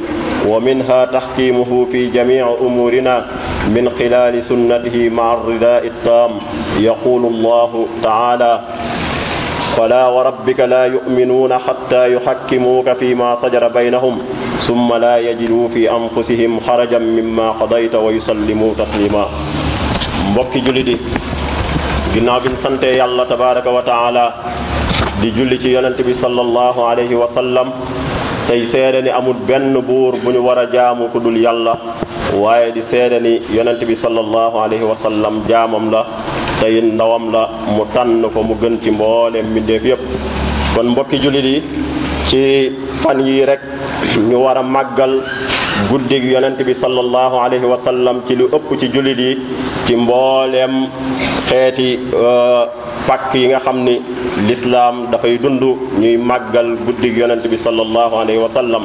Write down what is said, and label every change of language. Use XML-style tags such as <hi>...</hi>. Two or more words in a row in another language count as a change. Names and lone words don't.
<ar>ومنها تحكيمه في جميع أمورنا من خلال سنته مع الرداء التام. يقول الله تعالى: فلا وربك لا يؤمنون حتى يحكموك فيما شجر بينهم ثم لا يجدوا في أنفسهم خرجا مما قضيت ويسلموا تسليما.</ar> <wo>mbokki julli di ginnaaw bi ñu sante yàlla</wo> <ar>تبارك وتعالى</ar> <wo>di julli ci yonent bi</wo> <ar>صلى الله عليه وسلم</ar> <wo>tey seede ni amul benn buur bu ñu war a jaamu ku dul yàlla waaye di seede ni yonent bi</wo> <ar>صلى الله عليه وسلم</ar> <wo>jaamam la tey ndawam la mu tànn ko mu gën ci mboolem mbindeef yépp kon mbokki jullit yi ci fan yii rek ñu war a màggal guddig yonent bi</wo> <ar>صلى الله عليه وسلم</ar> <wo>ci lu ëpp ci jullit yi ci mbooleem xeeti pàkk yi nga xam ni lislaam dafay dund ñuy màggal guddig yonent bi</wo> <ar>صلى الله عليه وسلم</ar>